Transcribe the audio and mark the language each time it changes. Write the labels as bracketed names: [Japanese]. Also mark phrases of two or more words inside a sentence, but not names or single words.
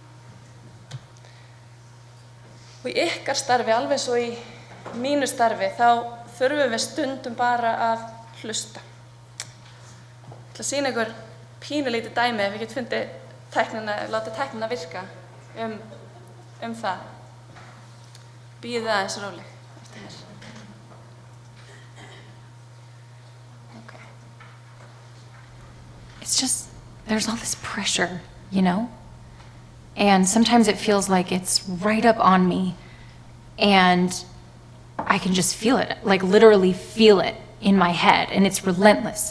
[Icelandic] Og í ykkar starfi, alveg svo í mínu starfi, þá þurfum við stundum bara að hlusta. Ég ætla að sýna ykkur pínulítið dæmi ef við getum fundið láta tæknina virka um það. Bíðið aðeins róleg eftir mér. [English] Okay. It's just, there's all this pressure, you know? And sometimes it feels like it's right up on me and I can just feel it, like literally feel it in my head, and it's relentless.